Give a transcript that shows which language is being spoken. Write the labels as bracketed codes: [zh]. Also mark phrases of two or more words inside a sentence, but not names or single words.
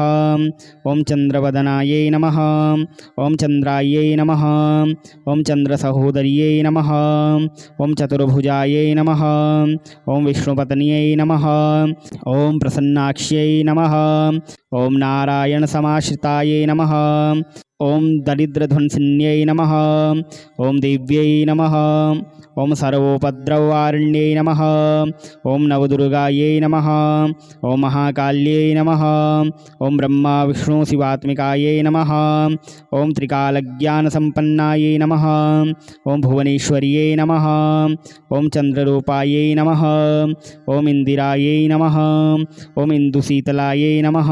[sa] ॐ चन्द्रवदनायै नमः। ॐ चन्द्रायै नमः। ॐ चन्द्रसहोदर्यै नमः। ॐ चतुर्भुजायै नमः। ॐ विष्णुपत्न्यै नमः। ॐ प्रसन्नाक्ष्यै नमः। ॐ नारायणसमाश्रितायै नमः। ఓం దరిద్రధ్వంసిన్యై నమః ఓం దేవ్యై నమః ఓం సర్వోపద్రవారిణ్యై నమః ఓం నవదుర్గాయై నమః ఓం మహాకాళ్యై నమః ఓం బ్రహ్మ విష్ణు శివాత్మికాయై నమః ఓం త్రికాలజ్ఞానసంపన్నాయై నమః ఓం భువనేశ్వర్యై నమః ఓం చంద్రరూపాయై నమః ఓం ఇందిరాయై నమః ఓం ఇందుశీతలాయై నమః